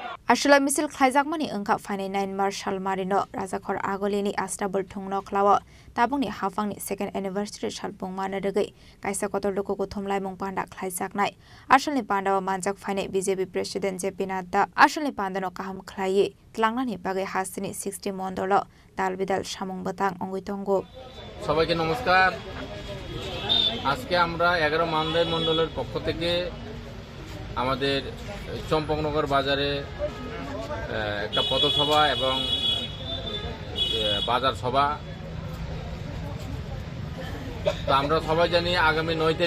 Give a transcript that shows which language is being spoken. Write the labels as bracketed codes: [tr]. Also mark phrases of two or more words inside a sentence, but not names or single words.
[trp] Ashula misil khlaijak engka fainai 9 March salmarino Rajakhor agolini astabur thungno khlawo tabungni hafangni [en] second anniversary [trp] salpung mana degai kaisa kotor loko ko thomlai mung panda khlaijak nai asalni panda manjak fainai BJP president JP Nadda asalni pandano kaham khlai tlangnani bagai hasini 60 mondolo dalbidal samung batang ongoitongo [bn] সবাইকে নমস্কার আজকে আমরা 11 মানদাই মণ্ডলের পক্ষ থেকে আমাদের চম্পকনগর বাজারে একটা পথসভা এবং বাজার সভা তো আমরা সবাই জানি আগামী 9